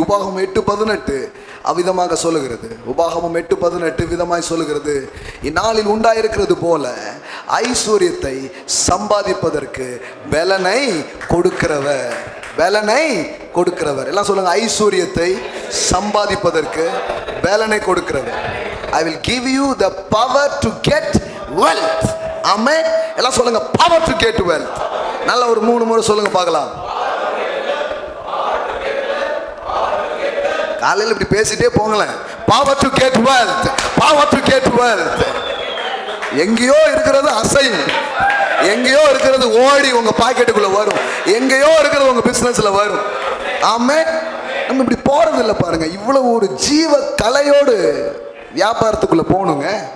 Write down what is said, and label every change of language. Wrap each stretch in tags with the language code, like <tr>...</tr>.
<ta>உபாகமம் 8:18 அவ்விதமாக சொல்லுகிறது. உபாகமம் 8:18 விதமாய் சொல்லுகிறது, இந்நாளில் உண்டாயிருக்கிறது போல ஐஸ்வர்யத்தை சம்பாதிப்பதற்கு பலனை கொடுக்கிறவர். பலனை கொடுக்கிறவர். எல்லாம் சொல்லுங்க, ஐஸ்வர்யத்தை சம்பாதிப்பதற்கு பலனை கொடுக்கிறவர்.</ta> <en>I will give you the power to get wealth. ஆமென்.</en> <ta>எல்லாம் சொல்லுங்க,</ta> <en>power to get wealth.</en> <ta>நல்ல ஒரு 3 முறை சொல்லுங்க பார்க்கலாம். காலையில் இப்படி பேசிட்டே போங்களேன்.</ta> <en>power to get wealth, power to get wealth.</en> <ta>எங்கேயோ இருக்கிறது அசைன், எங்கேயோ இருக்கிறது ஓடி உங்க பாக்கெட்டுக்குள்ள வரும், எங்கேயோ இருக்கிறது உங்க பிசினஸ்ல வரும். ஆமென். நம்ம இப்படி போறது இல்லை பாருங்க. இவ்வளவு ஒரு ஜீவ கலையோடு வியாபாரத்துக்குள்ள போகணுங்க.</ta>